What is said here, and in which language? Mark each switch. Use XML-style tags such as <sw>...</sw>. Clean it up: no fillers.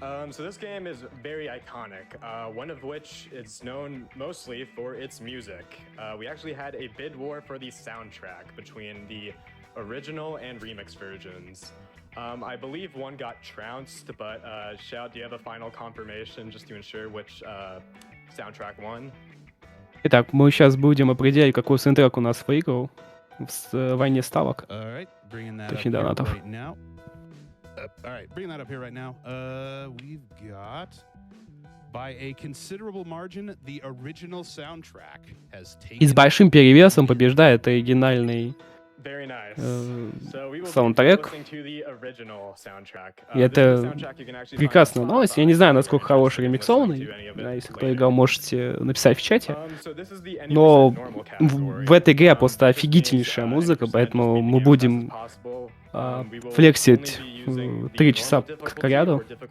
<en>So this game is very iconic, one of which is known mostly for its music. We actually had a bid war for the soundtrack between the original and remix versions. I believe one got trounced, but Shout, do you have a final confirmation just to ensure which soundtrack won?</en> <ru>Итак, мы сейчас будем определять, какой саундтрек у нас выиграл в войне ставок. Точнее, донатов.</ru> <en>Alright, bringing that up here right now. We've got, by a considerable margin, the original soundtrack has taken.</en> <ru>И с большим перевесом побеждает оригинальный</ru> <en>Very nice. So we will</en> <ru>саундтрек.</ru> <en>be listening to the original soundtrack.</en> <ru>И это прекрасная новость. Я не знаю, насколько хороший ремиксованный. Если кто играл, можете написать в чате. Но в этой игре просто офигительнейшая музыка, поэтому мы будем флексить 3 часа к ряду.</ru>